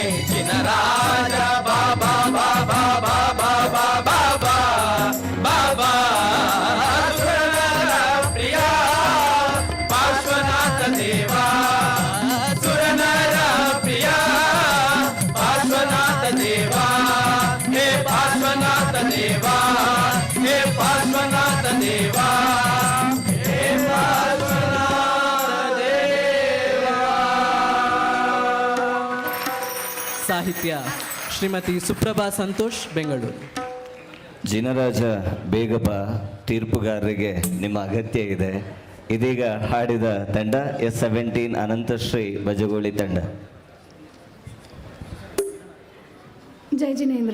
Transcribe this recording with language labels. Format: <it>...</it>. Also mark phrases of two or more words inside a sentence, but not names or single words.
<kn>ಜಿನರಾಜ ಬಾಬಾ ಬಾಬಾ ಬಾಬಾ ಬಾಬಾ ಬಾಬಾ ಸುರನರ ಪ್ರಿಯ ಪಾರ್ಶ್ವನಾಥ ದೇವಾ ಸುರನರ ಪ್ರಿಯ ಪಾರ್ಶ್ವನಾಥ ದೇವಾ ಹೇ ಪಾರ್ಶ್ವನಾಥ ದೇವಾ ಹೇ ಪಾರ್ಶ್ವನಾಥ ದೇವಾ ಹೇ ಪಾರ್ಶ್ವನಾಥ ದೇವಾ. ಸಾಹಿತ್ಯ ಶ್ರೀಮತಿ ಸುಪ್ರಭಾ ಸಂತೋಷ್, ಬೆಂಗಳೂರು. ಜಿನರಾಜ ಬೇಗ ಬಾ, ತೀರ್ಪುಗಾರರಿಗೆ ನಿಮ್ಮ ಅಗತ್ಯ ಇದೆ. ಇದೀಗ ಹಾಡಿದ ತಂಡ S17 ಅನಂತಶ್ರೀ ಬಜಗೋಳಿ ತಂಡ. ಜೈ ಜಿನೇಂದ್ರ.</kn>